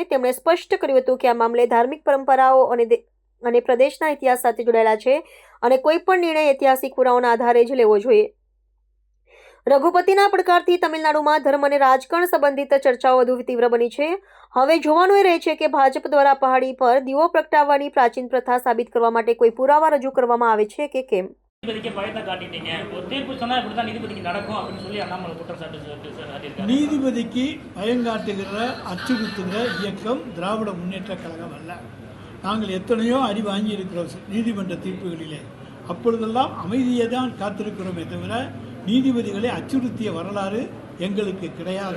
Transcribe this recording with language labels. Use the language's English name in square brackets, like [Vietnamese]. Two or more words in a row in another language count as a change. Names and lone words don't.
[Gujarati] તેમણે સ્પષ્ટ કર્યું હતું કે આ મામલે ધાર્મિક પરંપરાઓ અને પ્રદેશના ઇતિહાસ સાથે જોડાયેલા છે અને કોઈ પણ નિર્ણય ઐતિહાસિક પુરાવાના આધારે જ લેવો જોઈએ। રઘુપતિના પડકારથી તમિલનાડુમાં ધર્મ અને રાજકારણ સંબંધિત ચર્ચાઓ વધુ તીવ્ર બની છે। હવે જોવાનું એ રહે છે કે ભાજપ દ્વારા પહાડી પર દીવો પ્રગટાવવાની પ્રાચીન પ્રથા સાબિત કરવા માટે કોઈ પુરાવા રજૂ કરવામાં આવે છે કે કેમ। [Tamil] நீதிபதிக்கு பயங்காட்டுகிற அச்சுறுத்துகிற இயக்கம் திராவிட முன்னேற்ற கழகம் அல்ல। நாங்கள் எத்தனையோ அடி வாங்கி இருக்கிறோம் நீதிமன்ற தீர்ப்புகளிலே, அப்பொழுதெல்லாம் அமைதியை தான் காத்திருக்கிறோமே தவிர நீதிபதிகளை அச்சுறுத்திய வரலாறு எங்களுக்கு கிடையாது।